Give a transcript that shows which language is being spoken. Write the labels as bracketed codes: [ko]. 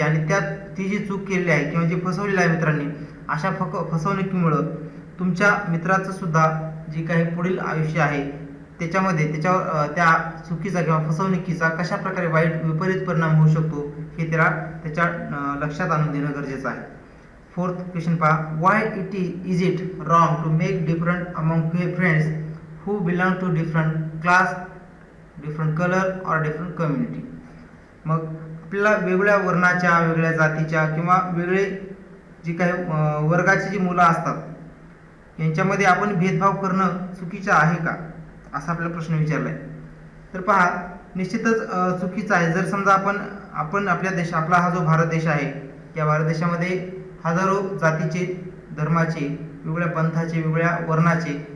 [mr] आणि ती जी चूक केलेली आहे किंवा जी फसवलेली आहे मित्रांनी, अशा फसवणुकीमुळं तुमच्या मित्राचं सुद्धा जे काही पुढील आयुष्य आहे त्याच्यामध्ये त्या चुकीचा किंवा फसवणुकीचा कशा प्रकारे वाईट विपरीत परिणाम होऊ शकतो हे त्याच्या लक्षात आणून देणं गरजेचं आहे. [en] Fourth question पहा, why is it wrong to make different among friends who belong to different class, different colour और different community. [mr] मग आपल्याला वेगळ्या वर्णाच्या, वेगळ्या जातीच्या किंवा वेगळे जी काही वर्गाची जी मुलं असतात यांच्यामध्ये आपण भेदभाव करणं चुकीचं आहे का असा आपला प्रश्न विचारला आहे. तर पहा, निश्चितच चुकीचं आहे. जर समजा आपण आपला हा जो भारत देश आहे या भारत देशामध्ये हजारो जातीचे, धर्माचे, वेगवेगळ्या पंथाचे, वेगवेगळ्या वर्णाचे